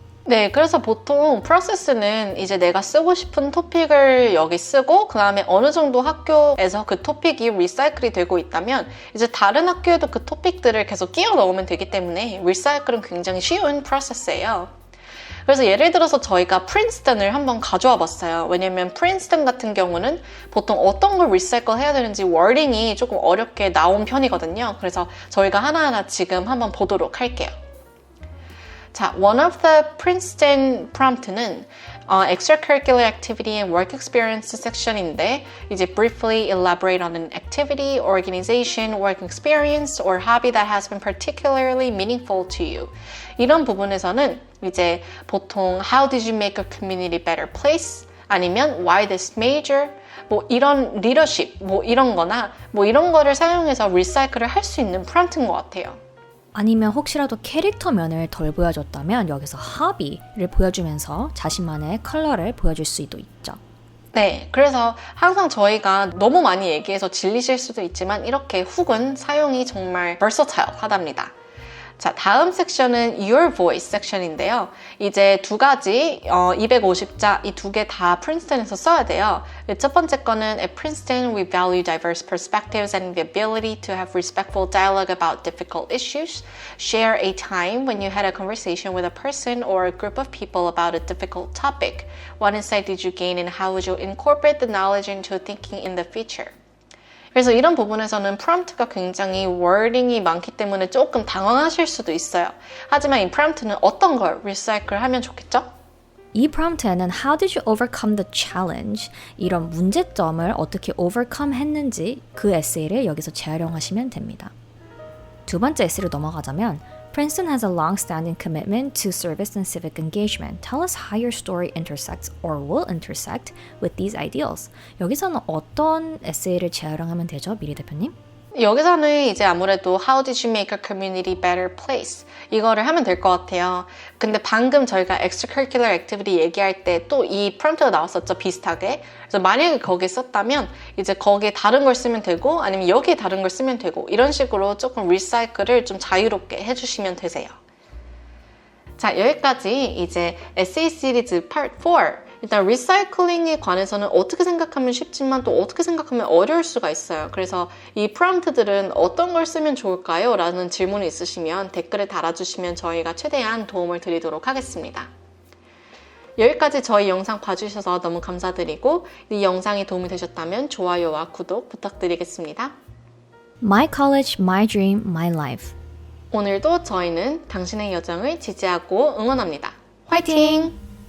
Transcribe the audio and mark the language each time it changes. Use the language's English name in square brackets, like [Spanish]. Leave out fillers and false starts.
[Korean] 네, 그래서 보통 프로세스는 이제 내가 쓰고 싶은 토픽을 여기 쓰고 그 다음에 어느 정도 학교에서 그 토픽이 리사이클이 되고 있다면 이제 다른 학교에도 그 토픽들을 계속 끼워 넣으면 되기 때문에 리사이클은 굉장히 쉬운 프로세스예요. 그래서 예를 들어서 저희가 프린스턴을 한번 가져와 봤어요. 왜냐면 프린스턴 같은 경우는 보통 어떤 걸 리사이클 해야 되는지 워딩이 조금 어렵게 나온 편이거든요. 그래서 저희가 하나하나 지금 한번 보도록 할게요. [English] 자, one of the Princeton prompt는 extracurricular activity and work experience section인데 이제 briefly elaborate on an activity, organization, work experience, or hobby that has been particularly meaningful to you. [Korean] 이런 부분에서는 이제 보통 [English] how did you make a community better place? [Korean] 아니면 [English] why this major? [Korean] 뭐 이런 리더십, 뭐 이런 거나 뭐 이런 거를 사용해서 리사이클을 할 수 있는 프롬프트인 것 같아요. 아니면 혹시라도 캐릭터 면을 덜 보여줬다면 여기서 hobby를 보여주면서 자신만의 컬러를 보여줄 수도 있죠. 네, 그래서 항상 저희가 너무 많이 얘기해서 질리실 수도 있지만 이렇게 훅은 사용이 정말 versatile 하답니다. 자, 다음 섹션은 Your Voice 섹션인데요. 이제 두 가지 250자 이 두 개 다 프린스턴에서 써야 돼요. [English] 첫 번째 거는 At Princeton, we value diverse perspectives and the ability to have respectful dialogue about difficult issues. Share a time when you had a conversation with a person or a group of people about a difficult topic. What insight did you gain and how would you incorporate the knowledge into thinking in the future? [Korean] 그래서 이런 부분에서는 프롬프트가 굉장히 워딩이 많기 때문에 조금 당황하실 수도 있어요. 하지만 이 프롬프트는 어떤 걸 리사이클 하면 좋겠죠? 이 프롬프트에는 [English] How did you overcome the challenge? [Korean] 이런 문제점을 어떻게 overcome 했는지 그 에세이를 여기서 재활용하시면 됩니다. 두 번째 에세이로 넘어가자면 [English] Princeton has a long-standing commitment to service and civic engagement. Tell us how your story intersects or will intersect with these ideals. [Korean] 여기서는 어떤 에세이를 재활용하면 되죠, 미리 대표님? 여기서는 이제 아무래도 [English] How did you make a community better place? [Korean] 이거를 하면 될 것 같아요. 근데 방금 저희가 extracurricular activity 얘기할 때 또 이 프롬프트가 나왔었죠, 비슷하게. 그래서 만약에 거기에 썼다면 이제 거기에 다른 걸 쓰면 되고 아니면 여기에 다른 걸 쓰면 되고 이런 식으로 조금 리사이클을 좀 자유롭게 해주시면 되세요. 자, 여기까지 이제 에세이 시리즈 파트 4 일단 리사이클링에 관해서는 어떻게 생각하면 쉽지만 또 어떻게 생각하면 어려울 수가 있어요. 그래서 이 프롬프트들은 어떤 걸 쓰면 좋을까요? 라는 질문이 있으시면 댓글에 달아주시면 저희가 최대한 도움을 드리도록 하겠습니다. 여기까지 저희 영상 봐주셔서 너무 감사드리고 이 영상이 도움이 되셨다면 좋아요와 구독 부탁드리겠습니다. [English] My college, my dream, my life. [Korean] 오늘도 저희는 당신의 여정을 지지하고 응원합니다. 화이팅!